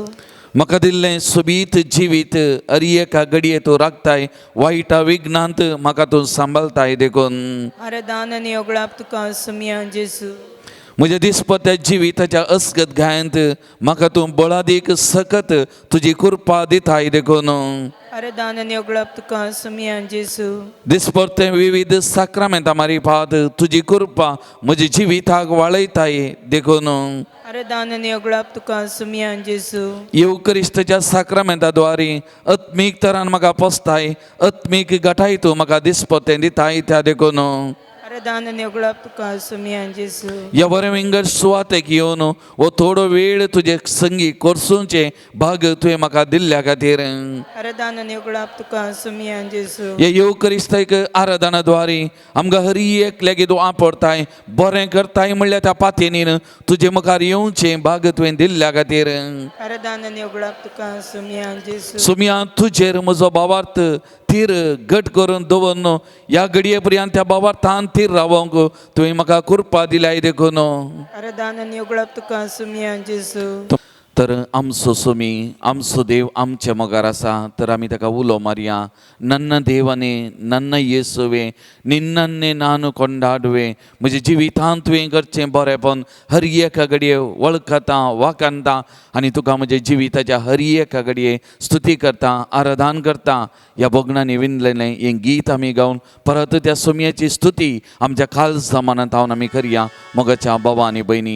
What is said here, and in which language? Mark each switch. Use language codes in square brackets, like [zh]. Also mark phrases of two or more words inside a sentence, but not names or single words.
[kok] म्हाका दिल्लें सोबीत जिवीत अरी एका घडये तूं राखताय, वायटा विघ्नांत म्हाका तूं सांबाळताय देखून अरदान आनी वगळाप तुका सुमयान जेसू. म्हज्या दिसपट्या जिविताच्या असगत गायंत म्हाका तूं बळादीक सकत तुजी कृपा दिताय देखून Aradanan yoglap tuka sumiyan Jesu. दिसपट्टे विविध साक्रामेंता मारिपात तुजी कृपा म्हज्या जिविताक वाळयताय देखून Aradanan yoglap tuka sumiyan Jesu. येवकरिस्ताच्या साक्रामेंताद्वारे आत्मीक तरान म्हाका पोसताय आत्मीक गटाय तूं म्हाका दिसपट्टे दिताय त्या देखून Aradanan yoglap tuka sumiyan Jesu. ह्या बरें विंगड सुवातेक येवन वो थोडो वेळ तुजे संगी करसूंचे भाग तुवें म्हाका दिल्ल्या खातीर Aradanan yoglap tuka sumiyan Jesu. ह्या येवकरिस्तायक आराधनाद्वारे आमकां हर एक लेगीत वापरताय बरें करताय म्हणल्यार त्या पातयेनीन तुजे मुखार येवचे भाग तुवें दिल्ल्या खातीर Aradanan yoglap tuka sumiyan Jesu. सुमया तुजेर म्हजो भावार्थ थीर घट करून दवरन ह्या घडये पर्यंत त्या भावार्थान थीर रावंक तुवें म्हाका कृपा दिल्याय देखून Aradanan yoglap tuka sumiyan Jesu. तर आमचो सुमी आमचो देव आमच्या मोगार आसा तर आमी ताका उलो मारया [kn] ನನ್ನ ದೇವನೇ ನನ್ನ ಯೇಸುವೇ ನಿನ್ನನ್ನೇ ನಾನು ಕೊಂಡಾಡುವೆ [kok] म्हज्या जिवितांत तुवें करचें बरेंपण हर एका घडये वळखता वाकंता आनी तुका म्हज्या जिविताच्या हर एका घडये स्तुती करता आराधन करता ह्या भोगणांनी विणलेलें हें गीत आमी गावन परत त्या सुमयेची स्तुती आमच्या खाल जमानांत हांवन आमी करया मोगाच्या भावा आनी भयणी